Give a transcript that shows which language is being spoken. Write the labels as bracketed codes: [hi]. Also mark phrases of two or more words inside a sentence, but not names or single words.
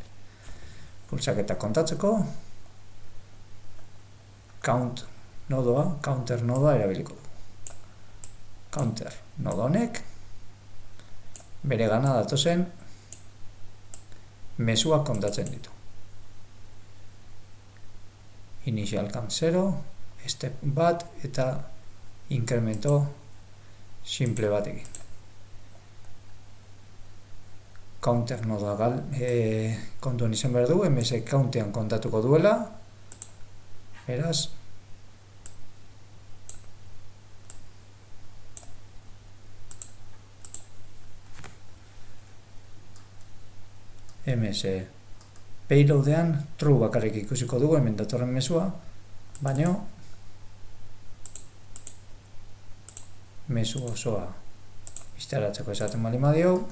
[eu] Pulsaketa kontatzeko counter nodoa erabiliko du. Counter nodo honek bere gana datozen mezuak kontatzen ditu. [en] Initial count [eu] 0, step bat eta inkremento simple batekin. Counter nodoa kontuan izan behar du, ms countean kontatuko duela, beraz, ms payloadean true bakarrik ikusiko dugu hemen datorren mezua, baina mezu osoa instalatzeko esaten bali madio,